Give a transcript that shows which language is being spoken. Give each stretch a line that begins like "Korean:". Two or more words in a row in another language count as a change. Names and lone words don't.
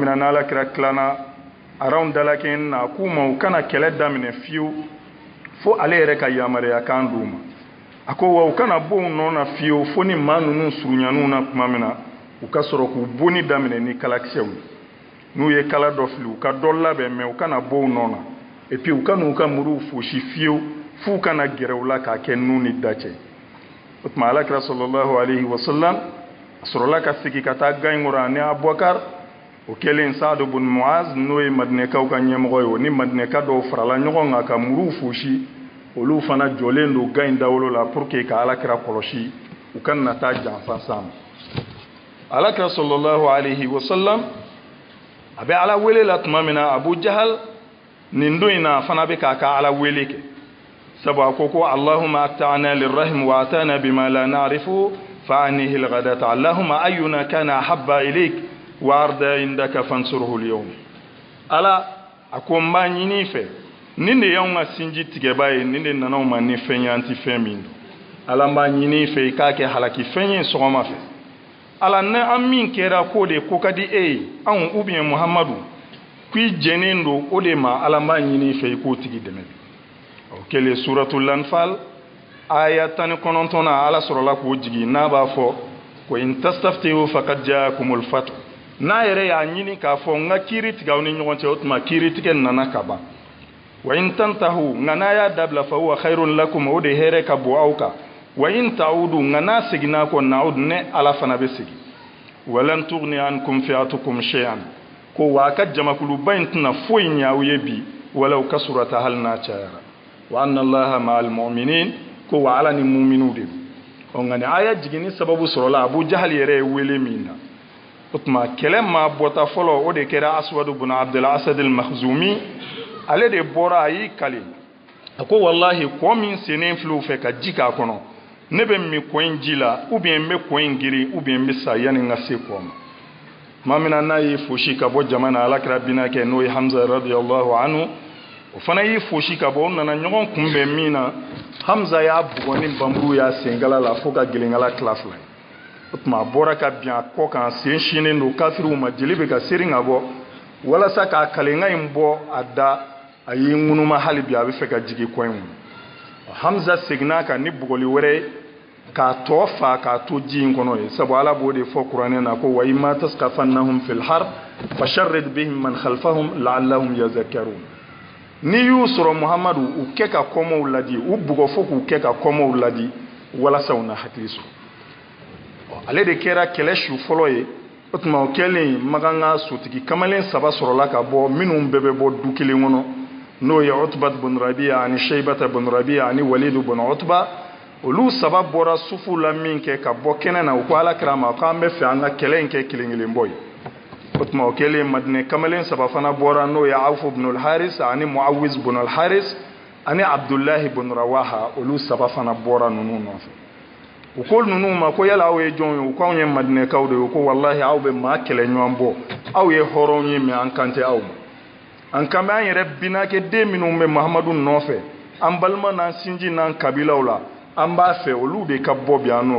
Bambara: na n'alakira tilanna aranw dalakɛɲɛni na a k'u ma u kana kɛlɛ daminɛ fiyewu fo ale yɛrɛ ka yamaruya kan d'u ma a ko wa u kana bɔ u nɔ na fiyewu fo ni maa ninnu surunyaniw na tuma min na u ka sɔrɔ k'u bonni daminɛ ni kalakisɛw ye n'u ye kala dɔ fili u ka dɔ labɛn mɛ u kana bɔ u nɔ na
French: et puis
Bambara: u kana u ka muruw fosi fiyewu f'u kana gɛrɛ u la k'a kɛ nu ni da cɛ o tuma alakira
Arabic: صلى الله عليه وسلم
Bambara: a sɔrɔla ka sigi ka taa gan kɔrɔ ani abubakar o kɛlen Saad bun Muaz n'o ye madinɛkaw ka ɲɛmɔgɔ ye o ni madinɛka dɔw farala ɲɔgɔn kan ka muruw fosi olu fana jɔlen don gan dawolo la
French: pour que
Bambara: ka alakira kɔlɔsi u kana na taa janfa sa ma alakira
Arabic: صلى الله عليه وسلم
Bambara: a bɛ ala wele la tuma min na Abu Jahal nin don in na fana bɛ k'a ka ala wele kɛ sabu a ko ko
Arabic: اللهم أقطعنا للرحم وأتانا بما لا نعرف فأحنه الغداة اللهم أينا كان أحب إليك وأرضى عندك فانصره اليوم
Bambara: ala a ko n b'a ɲini fɛ nin de y'anw ka sinji tigɛba ye nin de nana ma ni fɛn ye an ti fɛn min don ala n b'a ɲini fɛ i k'a kɛ halaki fɛn ye sɔgɔma fɛ ala ne an min kɛra k'o de ko ka di e ye anw
French: ou bien
Bambara: Muhamadu k'i jɛnen don o de ma ala n b'a ɲini fɛ i k'o tigi dɛmɛ o kɛlen suratul Anfal aya 19 na ala sɔrɔla k'o jigi n'a b'a fɔ ko
Arabic: إن تستفتحوا فقد جاءكم الفتح
Bambara: n'a yɛrɛ y'a ɲini k'a fɔ n ka kiiri tigɛ aw ni ɲɔgɔn cɛ o tuma kiiri tigɛ nana ka ban
Arabic: وإن تنتهوا
Bambara: nka n'a y'a dabila
Arabic: فهو خير لكم
Bambara: o de hɛrɛ ka bon aw kan
Arabic: وإن تعودوا
Bambara: nka n'a seginna kɔ na'ud ne ala fana bɛ segin walan
Arabic: تغني عنكم فئتكم شيئا
Bambara: ko wa a ka jamakuluba in tɛna foyi ɲɛ aw ye bi
Arabic: ولو كثرت
Bambara: hali n'a cayara
Arabic: وأن الله مع المؤمنين
Bambara: ko wa ala ni mu'minu de don nka ni aya jiginni sababu sɔrɔla Abu Jahal yɛrɛ ye wele min na o tuma kɛlɛ maa bɔta fɔlɔ o de kɛra Aswad ibn Abdul Asad al-Makhzumi ale de bɔra a y'i kale a ko wallahi kɔ min sennen filɛ fɛ ka ji k'a kɔnɔ ne bɛ min kɔ in ji la
French: ou bien
Bambara: n bɛ kɔ in giri
French: ou bien
Bambara: n bɛ sa yanni n ka se kɔ ma tuma min na n'a ye fosi ka bɔ jama na alakira bina kɛ n'o ye Hamza
Arabic: رضي الله عنه
Bambara: o fana y'i fosi ka bɔ o nana ɲɔgɔn kunbɛn min na Hamza y'a bugɔ ni banburu y'a senkala la fo ka gelenkala tila fila ye o tuma a bɔra ka bin a kɔ kan sen sinen don kafiriw ma jeli bɛ ka seri ka bɔ walasa k'a kalenka in bɔ a da a y'i ŋunuma hali bi a bɛ fɛ ka jigin kɔ in kɔnɔ Hamza seginna kan ni bugɔli wɛrɛ ye k'a tɔ fa k'a to ji in kɔnɔ ye sabu ala b'o de fɔ kuranɛ na ko
Arabic: فإما تثقفنهم في الحرب فشرد بهم من خلفهم لعلهم يذكرون
Bambara: ni y'u sɔrɔ Muhamadu u kɛ ka kɔmɔw ladi u bugɔ fo k'u kɛ ka kɔmɔw ladi walasa u na hakili sɔrɔ ale de kɛra kɛlɛ su fɔlɔ ye o tuma o kɛlen maganga sotigi kamalen saba sɔrɔla ka bɔ minnu bɛɛ bɛ bɔ du kelen kɔnɔ n'o ye Utba bun Rabi'a ani Shaybata bun Rabi'a ani Walid bun Utba olu saba bɔra sufu la min kɛ ka bɔ kɛnɛ na u ko alakira ma k'an bɛ fɛ an ka kɛlɛ in kɛ kelen kelen bɔ ye o tuma o kɛlen Madinɛ kamalen saba fana bɔra n'o ye Awf ibn al-Haris ani Muawiz ibn al-Haris ani Abdullahi ibn Rawaha olu saba fana bɔra ninnu nɔfɛ u ko ninnu ma ko yala aw ye jɔn ye u ko anw ye Madinɛkaw de ye u ko wallahi aw bɛ maa kɛlɛ ɲɔgɔn bɔ aw ye hɔrɔnw ye mais an kan tɛ aw ma an kan bɛ an yɛrɛ binakɛ den minnu bɛ Muhamadu nɔfɛ an balima n'an sinji n'an kabilaw la an b'a fɛ olu de ka bɔ bi an n'o